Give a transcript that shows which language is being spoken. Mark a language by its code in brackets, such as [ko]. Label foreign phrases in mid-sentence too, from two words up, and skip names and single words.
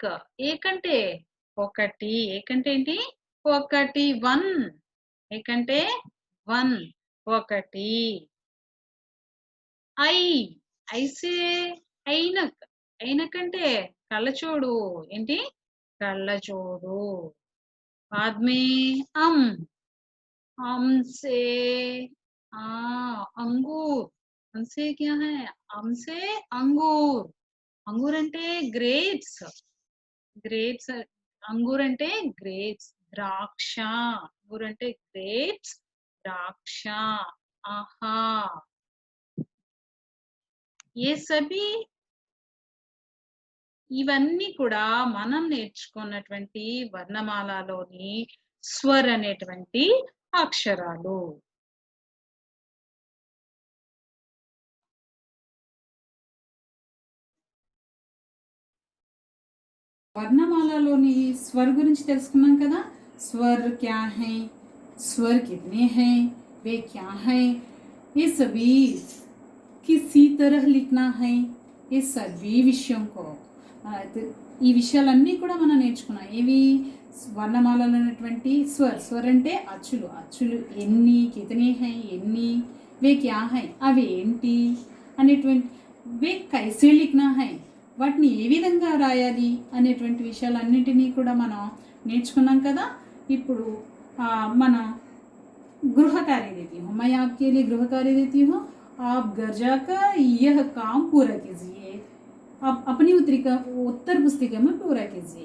[te] ఏక్ అంటే ఒకటి. ఏక్ అంటే ఏంటి? ఒకటి. వన్. ఏక్ అంటే వన్, ఒకటి. [hi] ऐ. ऐसे ऐनक. [te] ఐనక్ అంటే కళ్ళచూడు. ఏంటి? కళ్ళజోడు. [hi] बाद में अम से अंगूर. अम से क्या है? अम से अंगूर. [te] अंगूर అంటే గ్రేప్స్. గ్రేప్స్. అంగూర్ అంటే గ్రేప్స్. ద్రాక్ష. అంగూర్ అంటే గ్రేప్స్, ద్రాక్ష. ఆహా. [hi] ये सभी [te] ఇవన్నీ కూడా మనం నేర్చుకున్నటువంటి వర్ణమాలలోని స్వర్ అనేటువంటి అక్షరాలు. వర్ణమాలలోని స్వర్ గురించి తెలుసుకున్నాం కదా. [hi] स्वर क्या है, स्वर कितने है, वे क्या है, ये सभी किसी तरह लिखना है. ये सभी [te] విషయం को ఈ విషయాలన్నీ కూడా మనం నేర్చుకున్నాం. ఏవి? వర్ణమాలలో ఉన్నటువంటి స్వర్. స్వర్ అంటే అచ్చులు. అచ్చులు ఎన్ని, [hi] कितने है [te] ఎన్ని, [hi] वे क्या है [te] అవి ఏంటి అనేటువంటి, [hi] वे कैसे लिखना है [te] వాటిని ఏ విధంగా రాయాలి అనేటువంటి విషయాలన్నింటినీ కూడా మనం నేర్చుకున్నాం కదా. ఇప్పుడు మనం [hi] गृह कार्य देती हूँ, मैं आपके लिए गृह कार्य देती हूँ. आप घर जाकर यह काम पूरा कीजिए. आप अपनी उत्तर पुस्तिका में पूरा कीजिए.